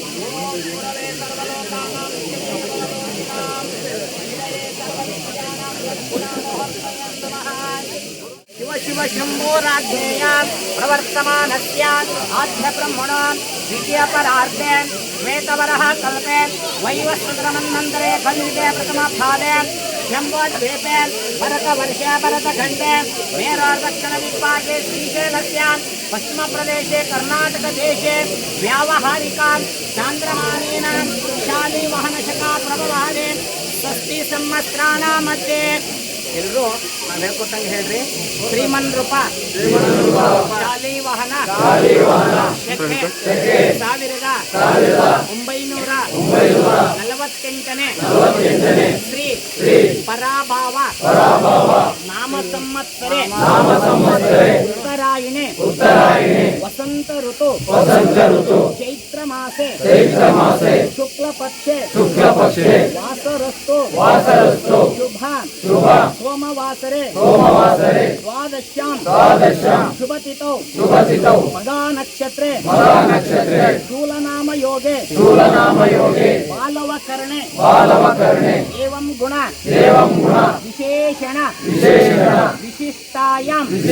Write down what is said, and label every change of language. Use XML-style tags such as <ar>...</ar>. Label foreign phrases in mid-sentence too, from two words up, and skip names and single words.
<sa>ಶಿವ ಶಂಭೋರಾಜ್ಞೇಯಾಂ ಪ್ರವರ್ತಮಾನಸ್ಯಾಂ ಆದ್ಯ ಬ್ರಹ್ಮಣಾಂ ದ್ವಿತೀಯ ಪರಾರ್ಧೆ ಶ್ವೇತವರಃ ಕಲ್ಪೆ ವೈವಸ್ವತಮನ್ವಂತರೆ ಕಲಿಯುಗೆ ಪ್ರಥಮಪಾದೆ ಶಂಭೋದ್ವೀಪೆ ಭರತवर्षे भरतखण्डे मेरोर्दक्षिणदिग्भागे श्रीशैलस्यां पश्चिमप्रदेशे कर्नाटकदेशे व्यावहारिकां चान्द्रमानेन शालिवाहनशका प्रभवाने षष्ठी संवत्सराणां मध्ये</sa> <kn>ಎಲ್ಲರೂ ನಾವು ಹೇಳ್ಕೊಟ್ಟಂಗೆ ಹೇಳ್ರಿ.</kn> <sa>ಶ್ರೀಮನ್ ರೂಪ ಶಾಲಿ ವಾಹನ 1948ನೇ ಶ್ರೀ ಪರಾಭಾವ ನಾಮ ಸಂವತ್ಸರೆ ಉತ್ತರಾಯಣೆ ವಸಂತ ಋತು ಚೈತ್ರ ಮಾಸೆ ಶುಕ್ಲ ಪಕ್ಷೆ ವಾಸರಸ್ತು ಶುಭ सोमवासरे द्वादश्यां शुभतिथौ मगा नक्षत्रे शूलनाम योगे बालवकर्णे एवं गुण विशेषण विशिष्टायां</sa>